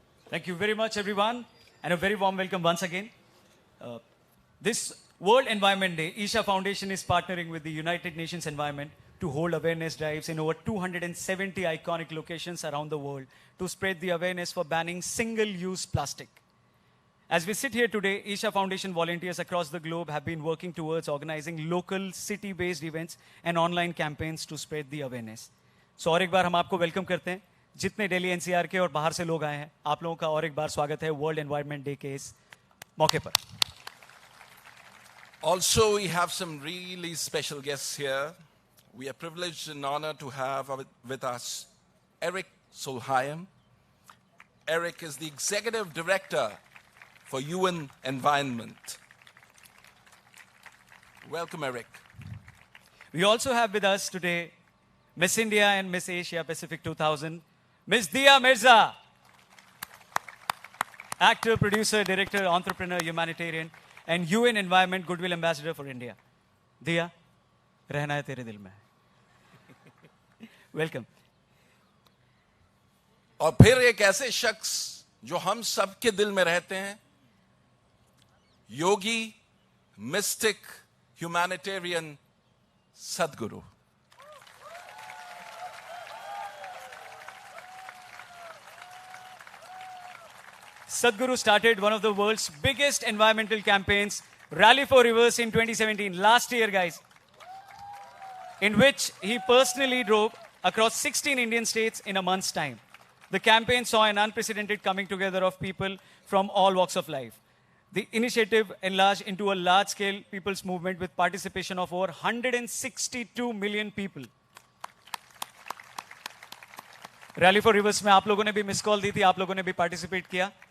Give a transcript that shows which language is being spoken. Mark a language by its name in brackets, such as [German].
[English] Thank you very much, everyone, and a very warm welcome once again. This World Environment Day, Isha Foundation is partnering with the United Nations Environment to hold awareness drives in over 270 iconic locations around the world to spread the awareness for banning single-use plastic. As we sit here today, Isha Foundation volunteers across the globe have been working towards organizing local city-based events and online campaigns to spread the awareness. [Hindi] So और एक बार हम आपको welcome करते हैं. जितने Delhi NCR के और बाहर से लोग आए हैं, आप लोगों का और एक बार स्वागत है वर्ल्ड एनवायरनमेंट डे के इस मौके पर. [English] Also, we have some really special guests here. We are privileged and honored to have with us Eric Solheim. Eric is the Executive Director for UN Environment. Welcome, Eric. We also have with us today Miss India and Miss Asia Pacific 2000, Miss Dia Mirza. Actor, producer, director, entrepreneur, humanitarian, and UN Environment Goodwill Ambassador for India. [Hindi] Dia, रहना है तेरे दिल में. [English] Welcome. [Hindi] और फिर एक ऐसे शख्स जो हम सबके दिल में रहते हैं, योगी, मिस्टिक, ह्यूमैनिटेरियन, सदगुरु. [English] Sadhguru started one of the world's biggest environmental campaigns, Rally for Rivers, in 2017, last year, guys, in which he personally drove across 16 Indian states in a month's time. The campaign saw an unprecedented coming together of people from all walks of life. The initiative enlarged into a large-scale people's movement with participation of over 162 million people. [Hindi] Rally for reverse में आप लोगों ने भी miss call दी थी, आप लोगों ने भी पार्टिसिपेट किया.